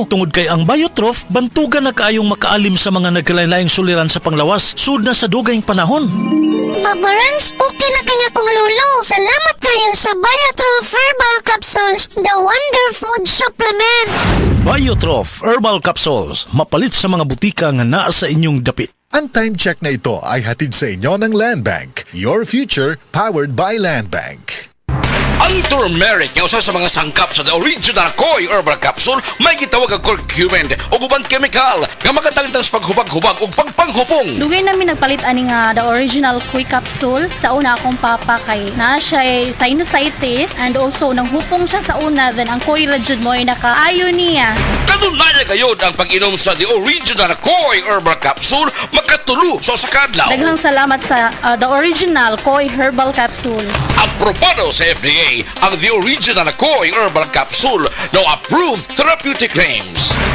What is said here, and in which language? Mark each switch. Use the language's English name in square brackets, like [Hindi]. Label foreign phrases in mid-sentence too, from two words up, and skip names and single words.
[Cebuano] Tungod kay ang Biotrof, bantugan na kaayong makaalim sa mga nagkalain-laing suliran sa panglawas. Sud na sa dugayng panahon. Papa Rans, okay na kaya kong lolo. Salamat kayo sa Biotrof Herbal Capsules, [English] the wonder food supplement. [Cebuano] Biotrof Herbal Capsules, mapalit sa mga butika nga naa sa inyong dapit. [Filipino] Ang time check na ito ay hatid sa inyo ng Land Bank. [English] Your future powered by Land Bank. [Cebuano] Ang turmeric nga usa sa mga sangkap sa The Original Koi Herbal Capsule may gitawag ang curcumin o ubang chemical nga makatangtang sa paghubag-hubag o pagpanghupong. Dugay namin nagpalit ani nga The Original Koi Capsule. Sa una akong papa kay na siya ay sinusitis [English] and also [Cebuano] nang hupong siya sa una, then ang Koi Rajud mo ay nakaayo niya. Kanunay kayod ang pag-inom sa The Original Koi Herbal Capsule makatulo sa sakadlaw. Daghang salamat sa The Original Koi Herbal Capsule. Aprobado sa FDA ang The Original Koi Herbal Capsule, [English] no approved therapeutic claims.